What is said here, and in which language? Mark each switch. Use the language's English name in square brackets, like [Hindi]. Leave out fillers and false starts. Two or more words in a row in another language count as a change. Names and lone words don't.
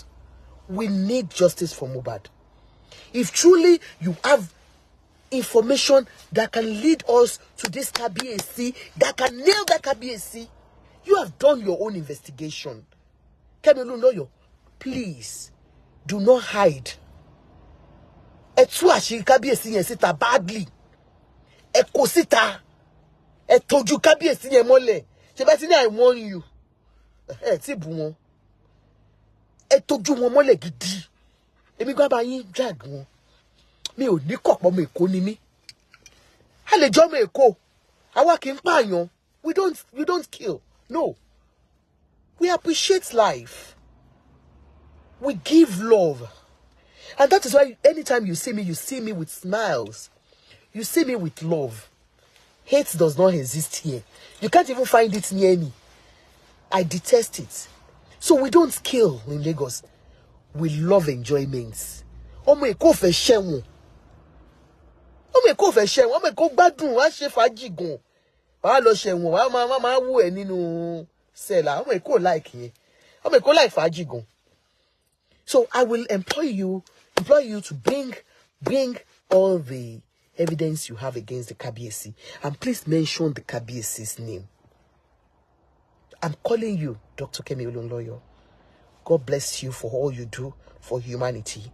[English] We need justice for Mohbad. If truly you have information that can lead us to this Kábíyèsí, that can nail that Kábíyèsí, you have done your own investigation. Kemi Olunloyo, please do not hide. [Yoruba] Tú àṣírí Kábíyèsí yẹn síta badly. Kó síta. Tójú Kábíyèsí yẹn mọ́lẹ̀. Ṣé bá ti ní [English] I warn you. [Yoruba] Tí bú wọn. Tójú wọn mọ́lẹ̀ gidi. Èmi gbà bá yín drag wọn. Mi ò ní kọ̀pọ̀ ọmọ Èkó ni mí. A lè jọ ọmọ Èkó. Àwa kì í pààyàn. [English] We don't kill. No. We appreciate life. We give love. And that is why anytime you see me with smiles. You see me with love. Hate does not exist here. You can't even find it near me. I detest it. So we don't kill in Lagos. We love enjoyments. [Yoruba] Ọmọ Èkó fẹ́ ṣẹ̀wọ̀n. Ọmọ Èkó fẹ́ ṣẹ̀wọ̀n. Ọmọ Èkó gbádùn wá ṣe fàájì gan. Wá lọ ṣẹ̀wọ̀n, wá máa wú ẹ nínú sẹ́là. Ọmọ Èkó like yẹn. Ọmọ Èkó like fàájì gan. [English] So I will employ you to bring all the evidence you have against the Kabiyesi, and please mention the Kabiyesi's name. I'm calling you, Dr. Kemi Olunloyo. God bless you for all you do for humanity.